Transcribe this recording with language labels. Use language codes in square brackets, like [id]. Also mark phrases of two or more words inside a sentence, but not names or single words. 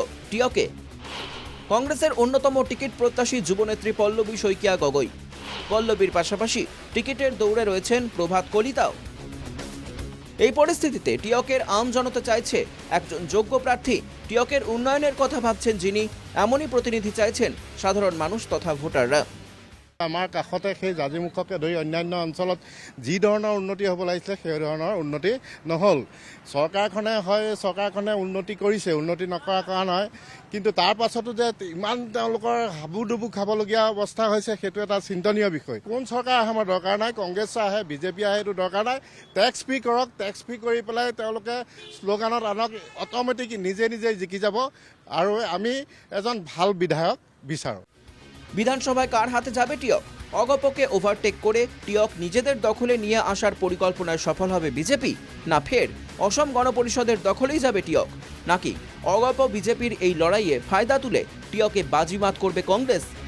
[bn] টিয়কে কংগ্রেসের অন্যতম টিকিট প্রত্যাশী যুবনেত্রী পল্লবী শইকিয়া গগৈ। পল্লবীর পাশাপাশি টিকিটের দৌড়ে রয়েছেন প্রভাত কলিতাও। এই পরিস্থিতিতে টিয়কের আম জনতা চাইছে একজন যোগ্য প্রার্থী। টিয়কের উন্নয়নের কথা ভাবছেন যিনি, এমনই প্রতিনিধি চাইছেন সাধারণ মানুষ তথা ভোটাররা। [as] আমাৰ কাষতে সেই জাজিমুখকে ধৰি অন্যান্য অঞ্চলত যি ধৰণৰ উন্নতি হ'ব লাগিছিলে সেই ধৰণৰ উন্নতি নহ'ল। চৰকাৰখনে উন্নতি কৰিছে, উন্নতি নকৰা কাৰণ হয়, কিন্তু তাৰ পাছতো যে ইমান তেওঁলোকৰ হাবুডুবু খাবলগীয়া অৱস্থা হৈছে সেইটো এটা চিন্তনীয় বিষয়। কোন চৰকাৰ আহে আমাৰ দৰকাৰ নাই, কংগ্ৰেছ আহে বিজেপি আহে এইটো দৰকাৰ নাই। [en] tax free [as] কৰক, [en] tax free [as] কৰি পেলাই তেওঁলোকে শ্লোগানত আনক অট'মেটিক নিজে জিকি যাব আৰু আমি এজন ভাল বিধায়ক বিচাৰোঁ। [bn] বিধানসভায় কার হাতে যাবে টিয়ক? অগপকে ওভারটেক করে টিয়ক নিজেদের দখলে নিয়ে আসার পরিকল্পনায় সফল হবে বিজেপি, না ফের অসম গণপরিষদের দখলেই যাবে টিয়ক? নাকি অগপ বিজেপির এই লড়াইয়ে ফায়দা তুলে টিয়কে বাজিমাত করবে কংগ্রেস?